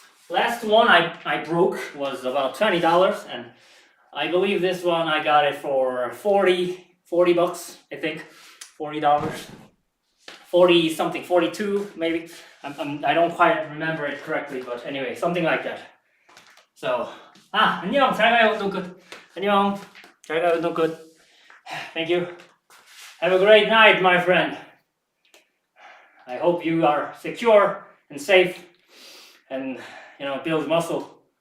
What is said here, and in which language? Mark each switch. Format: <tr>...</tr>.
<en>Last one I broke was about $20, and I believe this one I got it for 40 bucks, I think. $40. 40 something, 42 maybe. I don't quite remember it correctly, but anyway, something like that.</en> <ko>So, 안녕, 잘 가요, 운동 끝. 안녕, 잘 가요, 운동 끝.</ko> <en>Thank you. Have a great night, my friend. I hope you are secure and safe and, you know, build muscle.</en>